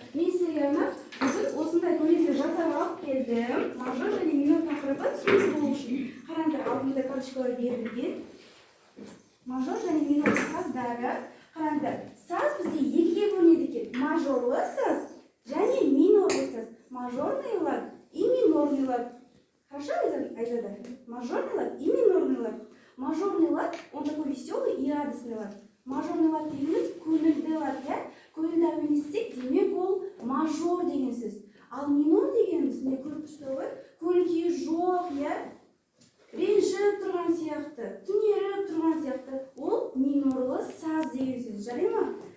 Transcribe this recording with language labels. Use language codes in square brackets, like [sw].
[kk] Мен сіздерге бүгін осындай көйлектер жасап алып келдім. Мажор және минор тақырыбы түсінікті болу үшін. Қараңыздар, алдымызда карточкалар берілген. Мажор және минор саздары. Қараңыздар, саз бізде екіге бөлінеді екен. Мажорлы саз және минорлы саз. [ru] Мажорный лад и минорный лад. Хорошо, Айзада? Мажорный лад и минорный лад. Мажорный лад, он такой веселый и радостный лад. [kk] Мажорный лад дегеніміз көңілді лад, көңілді әуен естісек, демек ол мажор деген сөз. Ал минор дегеніміз, не көріп тұрсыздар ғой, көңіл-күйі жоқ, ренжіп тұрған сияқты, түнеріп тұрған сияқты, ол минорлы саз деген сөз. Жарай ма?